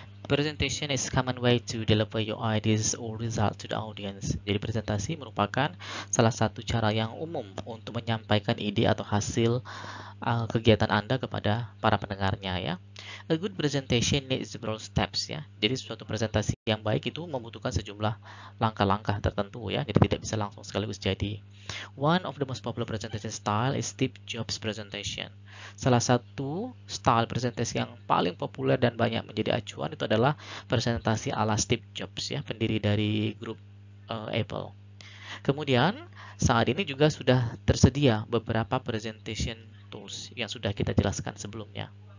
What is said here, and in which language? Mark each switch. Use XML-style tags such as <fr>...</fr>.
<en>Presentation is common way to deliver your ideas or result to the audience.</en> <id>Jadi presentasi merupakan salah satu cara yang umum untuk menyampaikan ide atau hasil kegiatan Anda kepada para pendengarnya ya.</id> <en>A good presentation needs several steps ya.</en> <id>Jadi suatu presentasi yang baik itu membutuhkan sejumlah langkah-langkah tertentu ya. Jadi tidak bisa langsung sekaligus jadi.</id> <en>One of the most popular presentation style is Steve Jobs presentation.</en> <id>Salah satu style presentasi yang paling populer dan banyak menjadi acuan itu adalah presentasi ala Steve Jobs ya, pendiri dari grup Apple. Kemudian saat ini juga sudah tersedia beberapa presentation tools yang sudah kita jelaskan sebelumnya.</id>